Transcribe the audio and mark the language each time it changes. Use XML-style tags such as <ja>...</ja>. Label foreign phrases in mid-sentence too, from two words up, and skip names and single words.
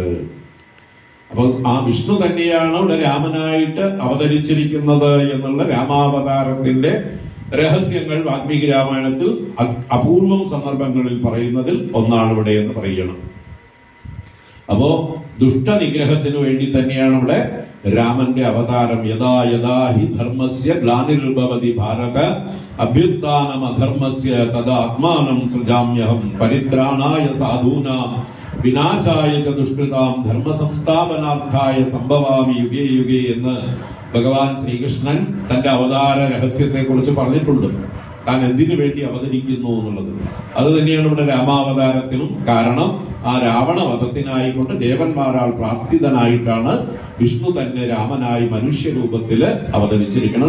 <ml>അപ്പൊ ആ വിഷ്ണു തന്നെയാണ് ഇവിടെ രാമനായിട്ട് അവതരിച്ചിരിക്കുന്നത് എന്നുള്ള രാമാവതാരത്തിന്റെ രഹസ്യങ്ങൾ വാൽമീകി രാമായണത്തിൽ അപൂർവം സന്ദർഭങ്ങളിൽ പറയുന്നതിൽ ഒന്നാണ് ഇവിടെ എന്ന് പറയണം. അപ്പോ ദുഷ്ടനിഗ്രഹത്തിനു വേണ്ടി തന്നെയാണ് ഇവിടെ രാമന്റെ അവതാരം.</ml> <sa>യഥാ യഥാ ഹി ധർമ്മസ്യ ഗ്ലാനിർഭവതി ഭാരത അഭ്യുത്ഥാനം അധർമ്മസ്യ തദാ ആത്മാനം സൃജാമ്യഹം പരിത്രാണായ സാധൂനാം വിനാശായ ച ദുഷ്കൃതാം ധർമ്മ സംസ്ഥാപനാർത്ഥായ സംഭവാമി യുഗേ യുഗേ</sa> <ml>എന്ന് ഭഗവാൻ ശ്രീകൃഷ്ണൻ തന്റെ അവതാര രഹസ്യത്തെ കുറിച്ച് പറഞ്ഞിട്ടുണ്ട്. താൻ എന്തിനു വേണ്ടി അവതരിക്കുന്നു എന്നുള്ളത് അത് തന്നെയാണ് ഇവിടെ രാമാവതാരത്തിനും കാരണം. ആ രാവണവധത്തിനായിക്കൊണ്ട് ദേവന്മാരാൽ പ്രാപ്തിതനായിട്ടാണ് വിഷ്ണു തന്നെ രാമനായി മനുഷ്യരൂപത്തില് അവതരിച്ചിരിക്കുന്നത്.</ml>